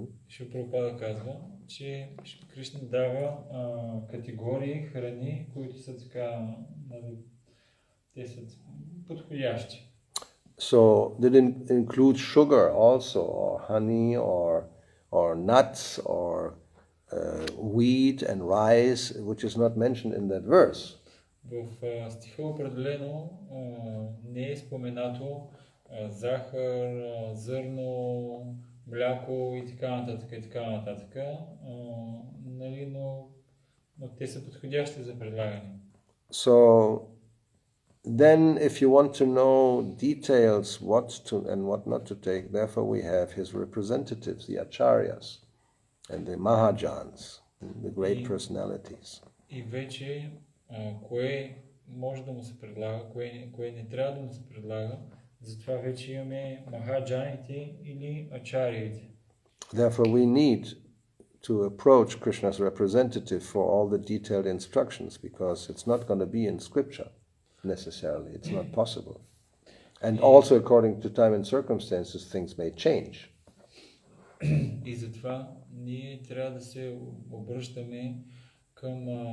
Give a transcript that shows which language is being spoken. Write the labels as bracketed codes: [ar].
[bg] Шри Прабхупада казва, че Кришна дава категории храни, които са така, те са подходящи. [en] So did it include sugar also, or honey, or nuts, or wheat and rice, which is not mentioned in that verse? [bg] В стиха определено не е споменато захар, зърно, мляко и така нататък, нали, но те са подходящи за предлагане. [en] So then, if you want to know details what to and what not to take, therefore we have his representatives, the acharyas and the mahajans, the great personalities. [bg] И вече кое може да му се предлага, кое не трябва да му се предлага, затова вече имаме махаджаните или ачариите. [en] Therefore we need to approach Krishna's representative for all the detailed instructions, because it's not going to be in scripture. Necessarily, it's not possible. And also according to time and circumstances, things may change. [bg] И затова ние трябва да се обръщаме към